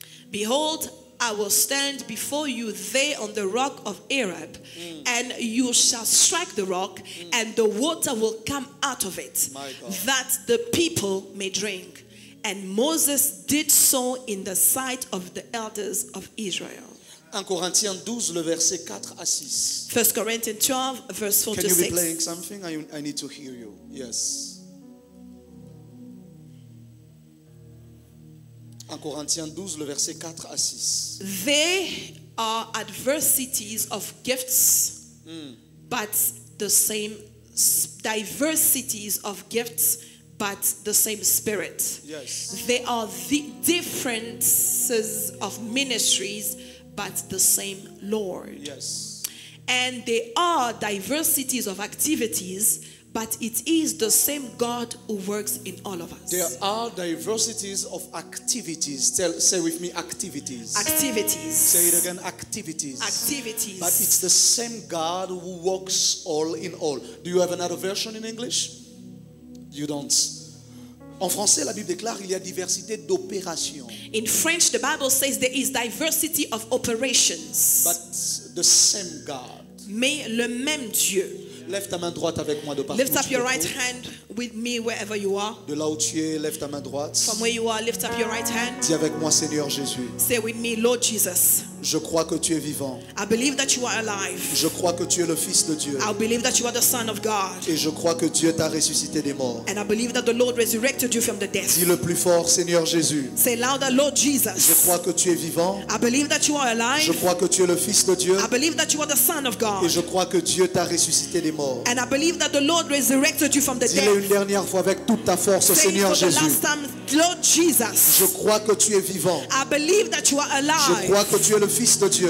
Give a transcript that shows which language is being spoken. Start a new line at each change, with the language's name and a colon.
English: Behold, I will stand before you there on the rock of Arab, and you shall strike the rock, and the water will come out of it, that the people may drink. And Moses did so in the sight of the elders of Israel.
French: 1 Corinthiens 12, le verset 4 à 6.
English: 1 Corinthians 12, verse 4 Can to you be 6. playing something? I need to hear you. Yes.
French: 1 Corinthiens 12, le verset 4 à 6.
English: There are adversities of gifts, but the same diversities of gifts, but the same Spirit. Yes. There are the differences of ministries, but the same Lord. Yes. And there are diversities of activities, but it is the same God who works in all of us. There are diversities of activities. Say with me, activities. Activities. Say it again, activities. Activities. But it's the same God who works all in all. Do you have another version in English? You don't.
French: En français, la Bible déclare il y a diversité d'opérations.
English: In French, the Bible says there is diversity of operations. But the same God.
French: Mais le même Dieu. Lève ta main droite avec moi de partout.
English: Lift up your right hand with me wherever you are.
French: De là où tu es, lève ta main droite.
English: From where you are, lift up your right hand.
French: Dis avec moi, Seigneur Jésus.
English: Say with me, Lord Jesus.
French: Je crois que tu es vivant.
English: I believe that you are alive.
French: Je crois que tu es le Fils de Dieu.
English: I believe that you are the Son of God.
French: Et je crois que Dieu t'a ressuscité des morts.
English: And I believe that the Lord resurrected you from the dead.
French: Dis le plus fort, Seigneur Jésus.
English: Say louder, Lord Jesus.
French: Je crois que tu es vivant.
English: I believe that you are alive.
French: Je crois que tu es le Fils de Dieu.
English: I believe that you are the Son of God.
French: Et je crois que Dieu t'a ressuscité des morts.
English: And I believe that the Lord resurrected you from the
French: Dis-le une
English: dead.
French: dernière fois avec toute ta force,
English: Say it
French: Seigneur
English: for the
French: Jésus.
English: last time, Lord Jesus.
French: Je crois que tu es vivant.
English: I believe that you are
French: Je
English: alive.
French: crois que tu es le Fils de Dieu.